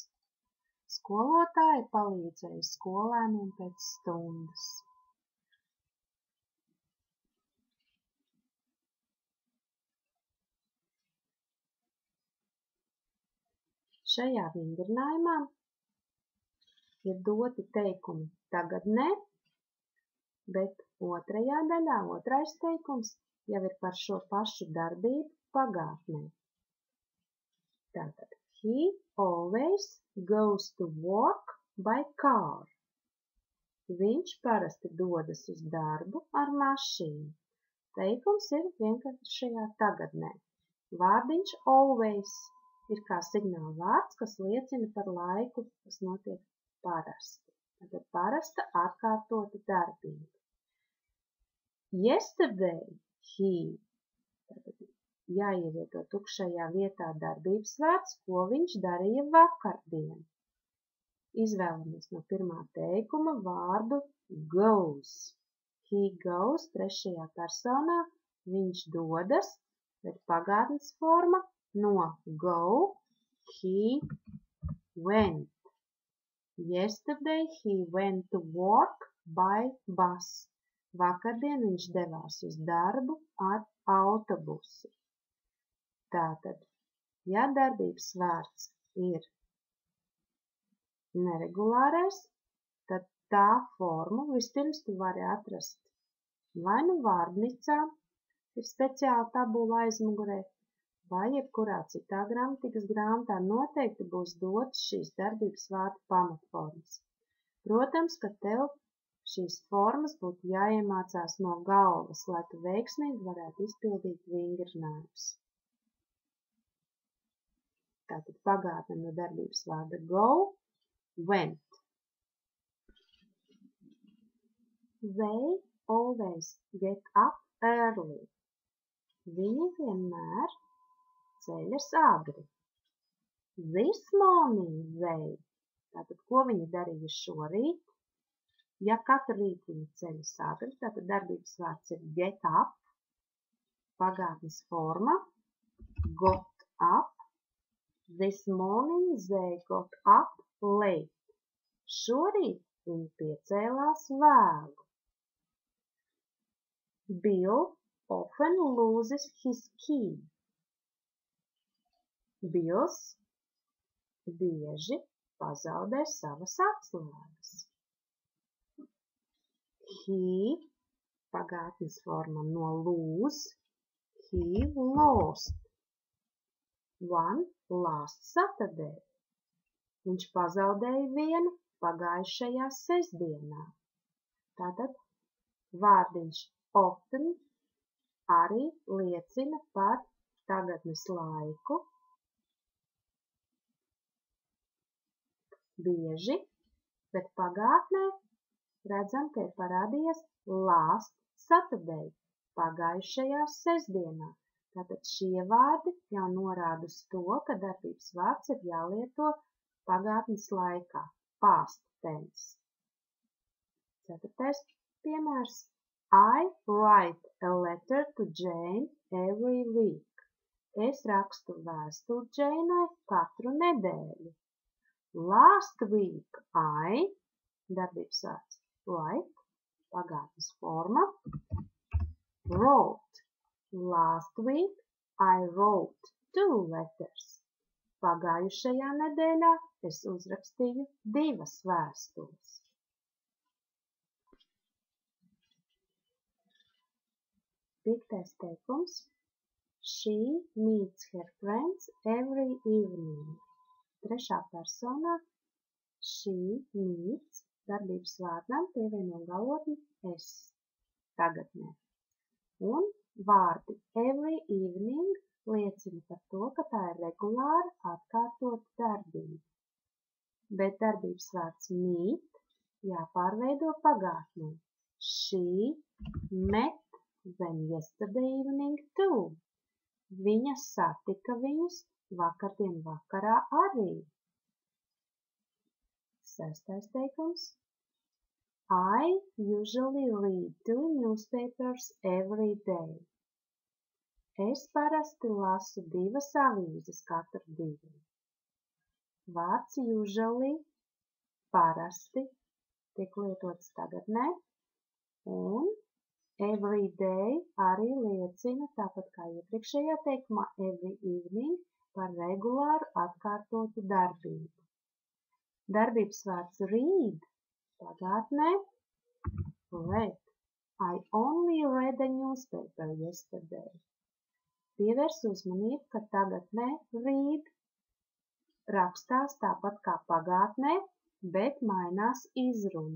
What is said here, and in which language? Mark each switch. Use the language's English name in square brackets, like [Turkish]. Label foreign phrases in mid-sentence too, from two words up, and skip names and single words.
[Latvian] Skolotāja palīdzēja skolēniem pēc stundas. Šajā vingrinājumā ir doti teikumi tagadnē, bet otrajā daļā, otrais teikums, jau ir par šo pašu darbību pagātnē. Tātad, [English] he always goes to work by car. [Latvian] Viņš parasti dodas uz darbu ar mašīnu. Teikums ir vienkāršajā tagadnē. Vārdiņš always ir kā signāla vārds, kas liecina par laiku, kas notiek parasti. Tātad parasta atkārtota darbība. [English] Yesterday he, [Latvian] tātad jāievieto tukšajā vietā darbības vārds, ko viņš darīja vakardien. Izvēlamies no pirmā teikuma vārdu goes. [English] He goes [Latvian] trešajā personā, viņš dodas, bet pagātnes forma no go, [English] he went. Yesterday he went to work by bus. [Latvian] Vakardien viņš devās uz darbu ar autobusu. Tātad, ja darbības vārds ir neregulārais, tad tā formu vispirms tu vari atrast vai nu vārdnicā, ir speciāla tabula aizmugurē, vai jebkurā citā gramatikas grāmatā noteikti būs dotas šīs darbības vārdu pamatformas. Protams, ka tev šīs formas būtu jāiemācās no galvas, lai tu veiksmīgi varētu izpildīt vingrinājumus. Tātad pagātne no darbības vārda [English] go, went. They always get up early. [Latvian] Viņi vienmēr ceļas agri. [English] This morning they. [Latvian] Tātad, ko viņi darīja šorīt? Ja katru rītu viņi ceļas agri, tātad darbības vārds ir [English] get up, [Latvian] pagātnes forma, [English] got up. This morning they got up late. [Latvian] Šorīt viņi piecēlās vēlu. [English] Bill often loses his key. [Latvian] Bills bieži pazaudē savas atslēgas. He, pagātnes forma no lose, [English] he lost. One last Saturday. [Latvian] Viņš pazaudēja vienu pagājušajā sestdienā. Tātad vārdiņš often arī liecina par tagadnes laiku. Bieži, bet pagātnē redzam, ka ir parādījies [English] last Saturday, [Latvian] pagājušajā sestdienā. Tātad šie vārdi jau norāda uz to, ka darbības vārds ir jālieto pagātnes laikā, [English] past tense. [Latvian] Ceturtais piemērs. [English] I write a letter to Jane every week. [Latvian] Es rakstu vēstuli Džeinai katru nedēļu. [English] Last week I, [Latvian] darbības vārds write, pagātnes forma, [English] wrote. Last week I wrote 2 letters. [Latvian] Pagājušajā nedēļā es uzrakstīju 2 vēstules. Piektais teikums. [English] She meets her friends every evening. [Latvian] Trešā personā [English] she meets [Latvian] darbības vārdam pievieno galotni es tagadnē. Un vārdi [English] every evening [Latvian] liecina par to, ka tā ir regulāra atkārtota darbība. Bet darbības vārds meet jāpārveido pagātnē. [English] She met them yesterday evening too. [Latvian] Viņa satika viņus vakardien vakarā arī. Sestais teikums. [English] I usually read 2 newspapers every day. [Latvian] Es parasti lasu 2 avīzes katru dienu. Vārds usually, parasti, tiek lietots tagadnē, un [English] every day [Latvian] arī liecina, tāpat kā iepriekšējā teikumā, [English] every evening [Latvian] par regulāru atkārtotu darbību. Darbības vārds read pagātnē, read. [English] I only read a newspaper yesterday. [Latvian] Pievērs uzmanību, ka tagadnē read rakstās tāpat kā pagātnē, bet mainās izruna.